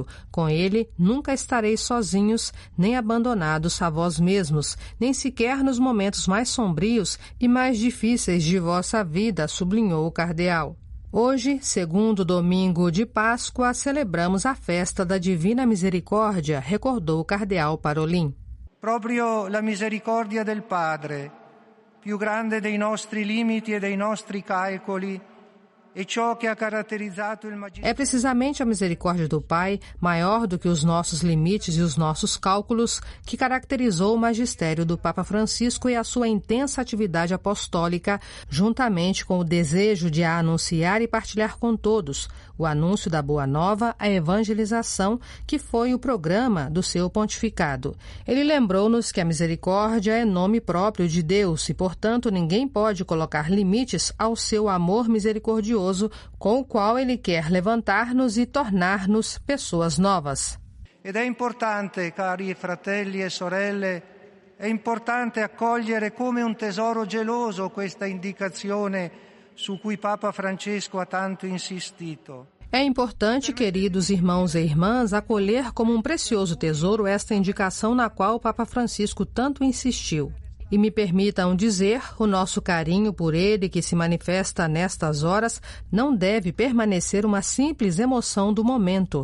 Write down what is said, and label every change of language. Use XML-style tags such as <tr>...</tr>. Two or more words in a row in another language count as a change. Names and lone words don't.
<pt>Com ele nunca estareis sozinhos, nem abandonados a vós mesmos, nem sequer nos momentos mais sombrios e mais difíceis de vossa vida, sublinhou o cardeal. Hoje, segundo domingo de Páscoa, celebramos a festa da Divina Misericórdia, recordou o cardeal Parolin.</pt> <it>Proprio la misericordia del Padre, più grande dei nostri limiti e dei nostri calcoli,</it> <pt>é precisamente a misericórdia do Pai, maior do que os nossos limites e os nossos cálculos, que caracterizou o magistério do Papa Francisco e a sua intensa atividade apostólica, juntamente com o desejo de a anunciar e partilhar com todos, o anúncio da Boa Nova, a evangelização, que foi o programa do seu pontificado. Ele lembrou-nos que a misericórdia é nome próprio de Deus e, portanto, ninguém pode colocar limites ao seu amor misericordioso, com o qual ele quer levantar-nos e tornar-nos pessoas novas.</pt> <it>Ed è importante, cari fratelli e sorelle, è importante accogliere come un tesoro geloso questa indicazione su cui Papa Francesco ha tanto insistito.</it> <pt>É importante, queridos irmãos e irmãs, acolher como um precioso tesouro esta indicação na qual o Papa Francisco tanto insistiu. E me permitam dizer, o nosso carinho por ele que se manifesta nestas horas não deve permanecer uma simples emoção do momento.</pt>